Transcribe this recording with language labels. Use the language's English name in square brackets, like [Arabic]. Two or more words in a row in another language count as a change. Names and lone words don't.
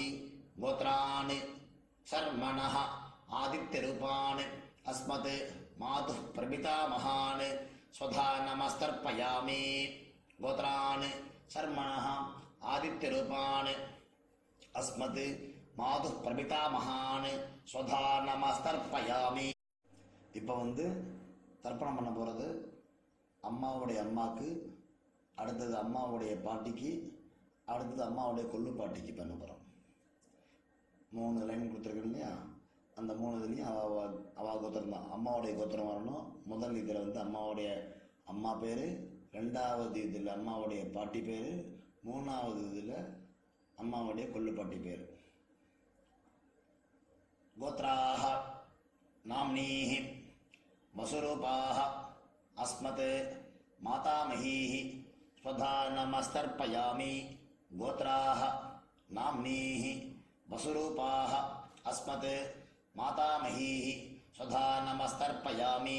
[Sanskrit] गोत्रान् शर्मणः आदित्यरूपान् अस्मत् मातुः प्रपितामहान् स्वधा नमस्तर्पयामि. गोत्रान् शर्मणः आदित्यरूपान् अस्मत् मातुः प्रपितामहान् स्वधा नमस्तर्पयामि. [Tamil] இப்போ வந்து தர்ப்பணம் பண்ண போகிறது அம்மாவுடைய அம்மாவுக்கு, அடுத்தது அம்மாவுடைய பாட்டிக்கு, அடுத்தது அம்மாவுடைய கொள்ளு பாட்டிக்கு பண்ண போகிறோம். 3 லைன் கொடுத்துருக்கேன் இல்லையா, அந்த 3 இதுலேயும் அவ கோத்திரம் தான், அம்மாவுடைய கோத்திரம் வரணும். முதல் இதில் வந்து அம்மாவுடைய அம்மா பேர், 2வது இதில் அம்மாவுடைய பாட்டி பேர், 3வது இதில் அம்மாவுடைய கொள்ளு பாட்டி பேர். [Sanskrit] கோத்ராः नाम्नीः वसुरूपाः अस्मत् मातामहीः स्वधा नमस्तर्पयामि. गोत्राः नाम्नीः वसुरूपाः अस्मत् मातामहीः स्वधा नमस्तर्पयामि.